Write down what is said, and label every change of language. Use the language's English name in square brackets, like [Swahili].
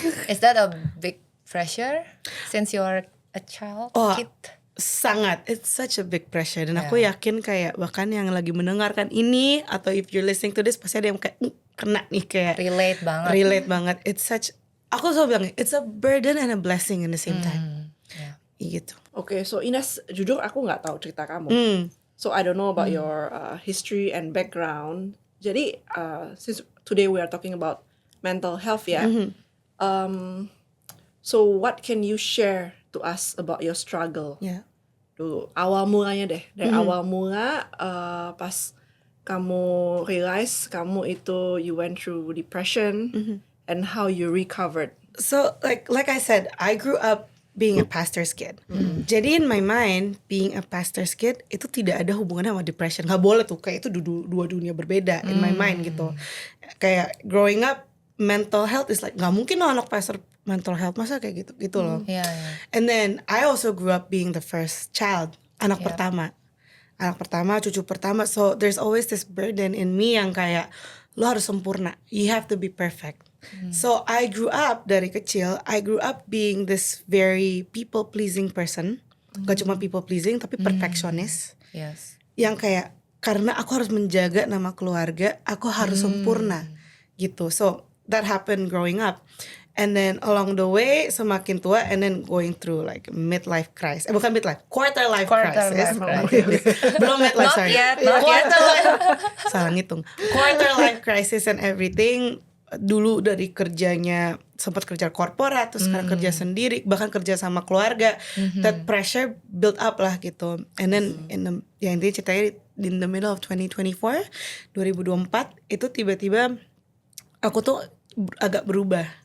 [English] Is that a big pressure since you're a child, kid? [Indonesian] Sangat, [English] it's such a big pressure. [Indonesian] Dan aku yakin kayak bahkan yang lagi mendengarkan ini, atau [English] if you're listening to this, [Indonesian] pasti ada yang kayak kena nih, kayak Relate banget. [English] It's such, [Indonesian] aku selalu bilang [English] it's a burden and a blessing in the same time. [Indonesian] Gitu. Oke, so Ines, jujur aku nggak tahu cerita kamu. [English] So I don't know about your history and background. [Indonesian] Jadi [English] since today we are talking about mental health ya. So what can you share to us about your struggle? Yeah. [Indonesian] Dulu awal mulanya deh, dari awal mula pas kamu realize kamu itu [English] you went through depression and how you recovered. So like I said, I grew up being a pastor's kid. [Indonesian] Jadi [English] in my mind, being a pastor's kid [Indonesian] itu tidak ada hubungannya sama [English] depression. [Indonesian] Gak boleh tuh, kayak itu dua dunia berbeda [English] in my mind [Indonesian] gitu. Kayak [English] growing up, mental health is like, [Indonesian] gak mungkin loh anak pastor mental health, masa kayak gitu loh. [English] Yeah. And then I also grew up being the first child, [Indonesian] anak pertama, cucu pertama. [English] So there's always this burden in me [Indonesian] yang kayak lo harus sempurna, [English] you have to be perfect. So I grew up [Indonesian] dari kecil, [English] I grew up being this very people pleasing person. [Indonesian] Gak cuma [English] people pleasing [Indonesian] tapi perfectionist. [English] Yes. [Indonesian] Yang kayak karena aku harus menjaga nama keluarga, aku harus sempurna gitu. [English] So that happened growing up. And then along the way [Indonesian] semakin tua, [English] and then going through like midlife crisis. [Indonesian] Bukan [English] midlife, quarter life crisis. [Indonesian] Belum [English] midlife, sorry. Quarter life. [Indonesian] Salah ngitung. [English] Quarter life crisis and everything. [Indonesian] Dulu dari kerjanya sempat kerja korporat, terus sekarang kerja sendiri, bahkan kerja sama keluarga. [English] That pressure build up [Indonesian] lah gitu. [English] And then [Indonesian] yang intinya ceritanya [English] in the middle of 2024, [Indonesian] itu tiba-tiba aku tuh agak berubah.